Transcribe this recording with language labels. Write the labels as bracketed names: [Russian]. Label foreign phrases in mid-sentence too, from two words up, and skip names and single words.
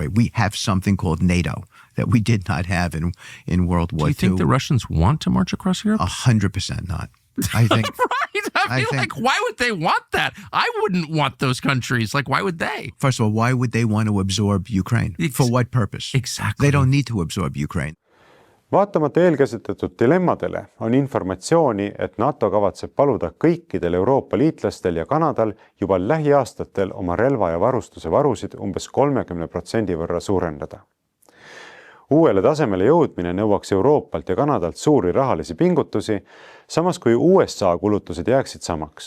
[English] We have something called NATO that we did not have in World War II. Do you think the Russians want to march across Europe? 100% not. I think. Right. I mean, why would they want that? I wouldn't want those countries. Like, why would they? First of all, why would they want to absorb Ukraine? For what purpose? Exactly. They don't need to absorb Ukraine. [Estonian] Vaatamata eelkäsitletud dilemmadele on informatsiooni, et NATO kavatseb paluda kõikidel Euroopa liitlastel ja Kanadal juba lähiaastatel oma relva ja varustuse varusid umbes 30% võrra suurendada. Uuele tasemele jõudmine nõuaks Euroopalt ja Kanadalt suuri rahalisi pingutusi, samas kui USA kulutused jääksid samaks.